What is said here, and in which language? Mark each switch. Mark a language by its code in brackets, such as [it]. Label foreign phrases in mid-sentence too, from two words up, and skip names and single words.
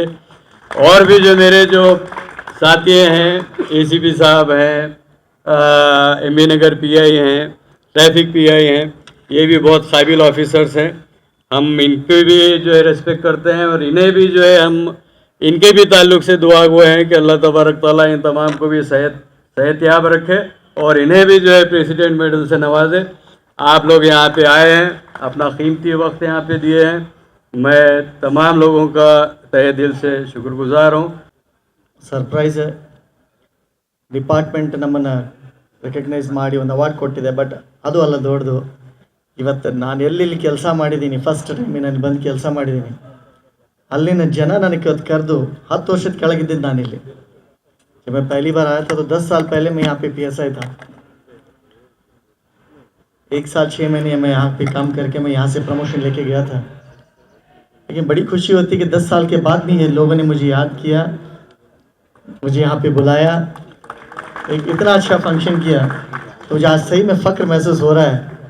[hi] और भी जो मेरे जो साथी हैं, ACP साहब हैं, MB नगर PI हैं, ट्रैफिक PI हैं, ये भी बहुत काबिल ऑफिसर्स हैं, हम इनके भी जो है रेस्पेक्ट करते हैं और इन्हें भी जो है हम इनके भी ताल्लुक़ से दुआ गो हैं कि अल्लाह तबारक ताला इन तमाम को भी सेहतयाब रखे और इन्हें भी जो है प्रेसिडेंट मेडल से नवाजे। आप लोग यहाँ पे आए हैं, अपना कीमती वक्त यहाँ पे दिए हैं, मैं तमाम लोगों का तहे दिल से शुक्रगुजार हूँ। [en] surprise department [kn] ನಮ್ಮನ್ನು ರೆಕಗ್ನೈಸ್ ಮಾಡಿ ಒಂದು ಅವಾರ್ಡ್ ಕೊಟ್ಟಿದೆ. ಬಟ್ ಅದು ಅಲ್ಲ ದೊಡ್ಡದು. ಇವತ್ತು ನಾನು ಎಲ್ಲೆಲ್ಲಿ ಕೆಲಸ ಮಾಡಿದ್ದೀನಿ, [en] first time [kn] ನಾನು ಬಂದು ಕೆಲಸ ಮಾಡಿದ್ದೀನಿ, ಅಲ್ಲಿನ ಜನ ನನಗೆ ಇವತ್ತು ಕರೆದು 10 ವರ್ಷದ ಕೆಳಗಿದ್ದಿದ್ದು ನಾನಿಲ್ಲಿ. [hi] जब मैं पहली बार आया था तो 10 साल पहले मैं यहाँ पे PSI था. 1 साल 6 महीने मैं यहाँ पे काम करके मैं यहाँ से प्रमोशन लेके गया था. लेकिन बड़ी खुशी होती कि 10 साल के बाद भी ये लोगों ने मुझे याद किया, मुझे यहाँ पे बुलाया, एक इतना अच्छा फंक्शन किया, तो मुझे आज सही में फ़ख्र महसूस हो रहा है.